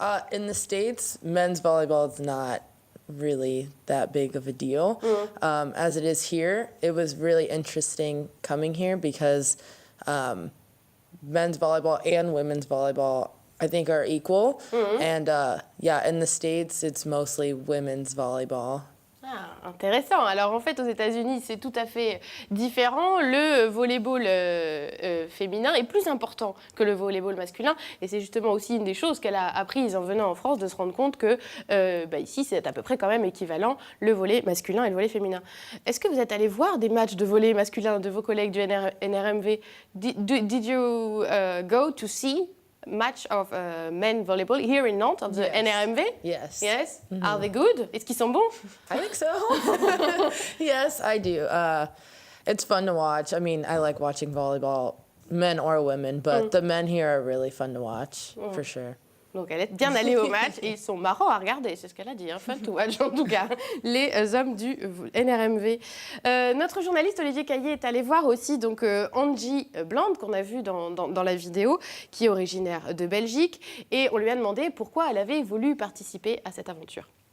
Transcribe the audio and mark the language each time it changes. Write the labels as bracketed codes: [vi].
[en] In the States, men's volleyball is not really that big of a deal. As it is here, it was really interesting coming here because men's volleyball and women's volleyball I think are equal. And in the States, it's mostly women's volleyball. [fr] Ah, intéressant. Alors en fait, aux États-Unis, c'est tout à fait différent. Le volleyball féminin est plus important que le volleyball masculin. Et c'est justement aussi une des choses qu'elle a apprises en venant en France, de se rendre compte que ici, c'est à peu près quand même équivalent, le volley masculin et le volley féminin. Est-ce que vous êtes allé voir des matchs de volley masculin de vos collègues du NRMV? [en] Did you go to see match of men volleyball here in Nantes, of the NRMV? Yes. Yes? Are they good? [fr] Est-ce qu'ils sont bons? [en] I think so. Yes, I do. It's fun to watch. I mean, I like watching volleyball, men or women, but the men here are really fun to watch, for sure. [fr] Donc elle est bien allée au match et ils sont marrants à regarder, c'est ce qu'elle a dit, hein, [en] fun to watch [fr] en tout cas, les hommes du NRMV. Notre journaliste Olivier Caillé est allé voir aussi donc Angie Bland, qu'on a vu dans la vidéo, qui est originaire de Belgique, et on lui a demandé pourquoi elle avait voulu participer à cette aventure.